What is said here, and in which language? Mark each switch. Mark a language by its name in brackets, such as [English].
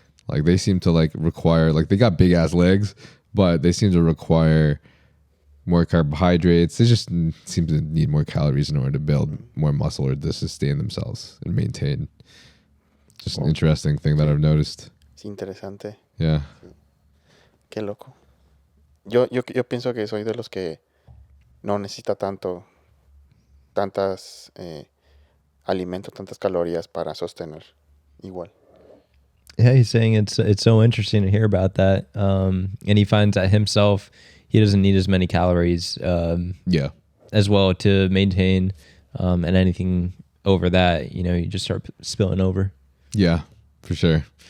[English] Like they seem to like require, like they got big ass legs, but they seem to require more carbohydrates. They just seem to need more calories in order to build more muscle or to sustain themselves and maintain. Just an interesting thing that I've noticed. [Spanish] Es interesante. [English] Yeah. [Spanish] Qué loco. Yo pienso que soy de los que no necesita tantas alimentos, tantas calorías para sostener igual. [English] Yeah, he's saying it's so interesting to hear about that. And he finds that himself, he doesn't need as many calories Yeah. as well to maintain. And anything over that, you know, you just start spilling over. Yeah, for sure.